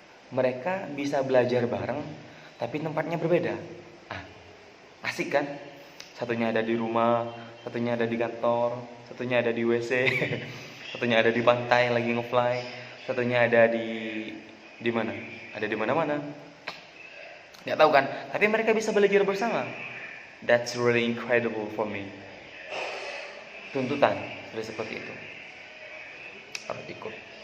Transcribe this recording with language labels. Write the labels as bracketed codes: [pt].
[id] Mereka bisa belajar bareng, tapi tempatnya berbeda. Asik kan? Satunya ada di rumah, satunya ada di kantor, satunya ada di WC, satunya ada di pantai lagi nge-fly, satunya ada di mana? Ada di mana-mana. Nggak tahu kan? Tapi mereka bisa belajar bersama. [en] That's really incredible for me. [id] Tuntutan sudah seperti itu. Harus ikut.